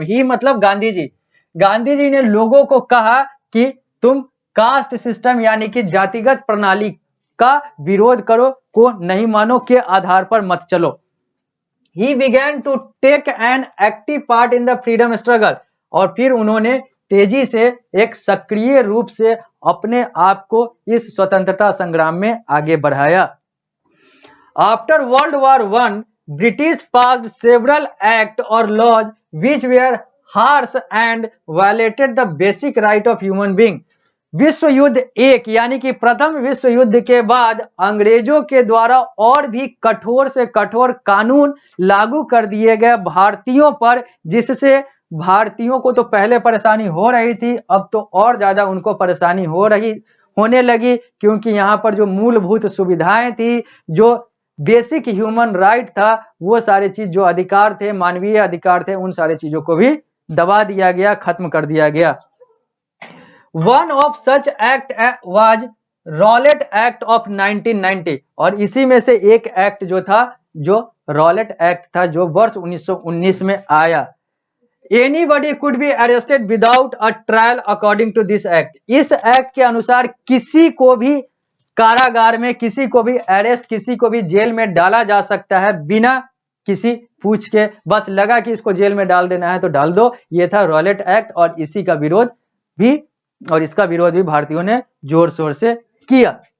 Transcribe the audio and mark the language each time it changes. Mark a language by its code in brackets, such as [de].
[hi] ही मतलब गांधी जी। गांधी जी ने लोगों को कहा कि तुम कास्ट सिस्टम यानी कि जातिगत प्रणाली का विरोध करो, को नहीं मानो, के आधार पर मत चलो। [en] He began to take an active part in the freedom struggle [hi] और फिर उन्होंने तेजी से एक सक्रिय रूप से अपने आप को इस स्वतंत्रता संग्राम में आगे बढ़ाया। [en] After World War I, British passed several acts or laws which were harsh and violated the basic right of human being. [hi] विश्व युद्ध एक यानी कि प्रथम विश्व युद्ध के बाद अंग्रेजों के द्वारा और भी कठोर से कठोर कानून लागू कर दिए गए भारतीयों पर, जिससे भारतीयों को तो पहले परेशानी हो रही थी, अब तो और ज्यादा उनको परेशानी होने लगी, क्योंकि यहाँ पर जो मूलभूत सुविधाएं थी, जो बेसिक ह्यूमन राइट था, वो सारे चीज जो अधिकार थे, मानवीय अधिकार थे, उन सारे चीजों को भी दबा दिया गया, खत्म कर दिया गया। [en] One of such act was Rowlatt act of 1990 [hi] और इसी में से एक एक्ट जो था, जो रॉलेट एक्ट था, जो वर्ष 1919 में आया। [en] Anybody could be arrested without a trial according to this act। [hi] इस एक्ट के अनुसार किसी को भी कारागार में, किसी को भी अरेस्ट, किसी को भी जेल में डाला जा सकता है बिना किसी पूछ के। बस लगा कि इसको जेल में डाल देना है तो डाल दो। ये था रॉलेट एक्ट और इसी का विरोध भी, और इसका विरोध भी भारतीयों ने जोर शोर से किया।